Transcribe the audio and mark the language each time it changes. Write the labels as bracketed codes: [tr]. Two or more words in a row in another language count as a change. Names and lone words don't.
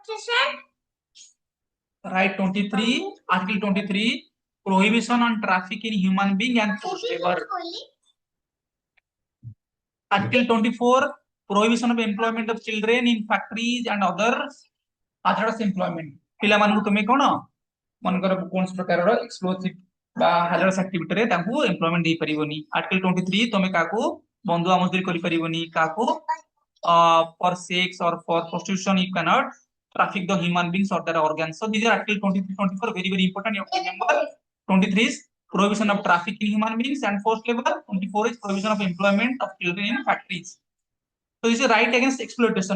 [en] Right 23, Article 23, prohibition on traffic in human being and forced labor. Article 24, prohibition of employment of children in factories and other hazardous employment. [or] ପିଲାମାନଙ୍କୁ ତୁମେ କଣ ମନେକର କୌଣସି ପ୍ରକାରର ଏକ୍ସପ୍ଲୋସିଭ ବା ହାଜରସ୍ ଆକ୍ଟିଭିଟିରେ ତାଙ୍କୁ ଏମ୍ପ୍ଲୟମେଣ୍ଟ ଦେଇପାରିବନି। ଆର୍ଟିକଲ 23 ତମେ କାହାକୁ ବନ୍ଧୁଆ ମଜଦୁରୀ କରିପାରିବନି, କାହାକୁ [en] for sex or for prostitution you cannot traffic the human beings or their organs. So these are Article 23, 24, very, very important. You have to remember. 23 is prohibition of traffic in human beings and forced labor. 24 is prohibition of employment of children in factories. So this is right against exploitation.